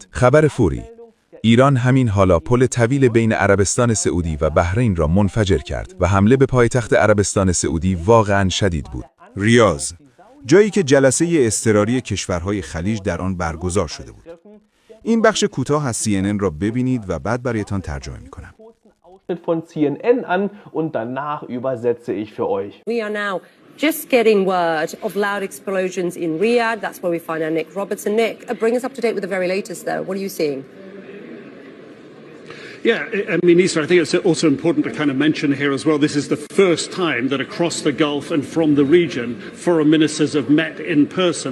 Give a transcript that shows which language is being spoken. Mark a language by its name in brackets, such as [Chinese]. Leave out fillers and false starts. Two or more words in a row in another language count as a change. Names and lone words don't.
[Persian] خبر فوری: ایران همین حالا پل طویل بین عربستان سعودی و بحرین را منفجر کرد و حمله به پایتخت عربستان سعودی واقعاً شدید بود. ریاض، جایی که جلسه اضطراری کشورهای خلیج در آن برگزار شده بود. این بخش کوتاه از CNN را ببینید و بعد برایتان ترجمه می‌کنم. [German] Von CNN an und danach übersetze ich für euch. [English] We are now just getting word of loud explosions in Riyadh. That's where we find our Nick Robertson. Nick, bring us up to date with the very latest though. What are you seeing? Yeah, I mean, Lisa, I think it's also important to kind of mention here as well, this is the first time that across the Gulf and from the region, foreign ministers have met in person.